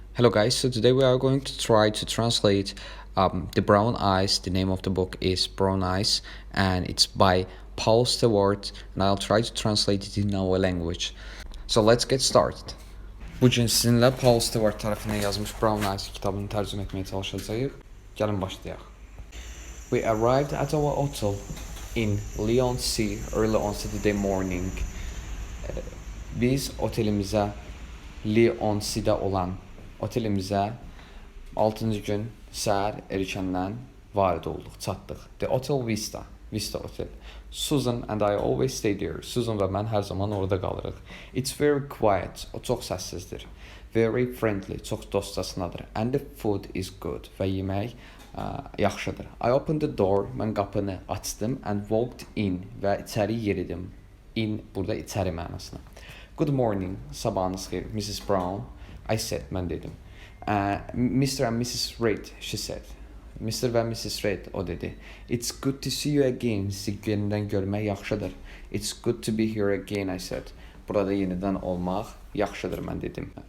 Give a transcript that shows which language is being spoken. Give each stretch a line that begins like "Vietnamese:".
English: Hello guys, so today we are going to try to translate The Brown Eyes. The name of the book is Brown Eyes and it's by Paul Stewart and I'll try to translate it in our language. So let's get started.
Azerbaijani: Bugün sizinlə Paul Stewart tərəfindən yazmış Brown Eyes kitabını tərcümə etməyə çalışacağıq. Gəlin başlayaq.
English: We arrived at our hotel in Leigh-on-Sea early on Saturday morning.
Azerbaijani: Biz otelimizə Leigh-on-Sea'də olan otelimizə 6-cı gün səhər erkəndən varid olduq, çatdıq.
English: The Hotel Vista Hotel. Susan and I always stay there.
Azerbaijani: Susan və mən hər zaman orada qalırıq.
English: It's very quiet.
Azerbaijani: O çox səssizdir.
English: Very friendly.
Azerbaijani: Çox dostcasınadır.
English: And the food is good.
Azerbaijani: Və yemək yaxşıdır.
English: I opened the door.
Azerbaijani: Mən qapını açdım
English: and walked in
Azerbaijani: və içəri yeridim. In burada içəri mənasına.
English: Good morning.
Azerbaijani: Sabahınız xeyir.
English: Mrs. Brown. I said,
Azerbaijani: mən dedim.
English: Mr. and Mrs. Reid, she said. Mr. və Mrs. Reid,
Azerbaijani: o dedi.
English: It's good to see you again.
Azerbaijani: Sizi yenidən görmək yaxşıdır.
English: It's good to be here again, I said.
Azerbaijani: Burada yenidən olmaq yaxşıdır, mən dedim.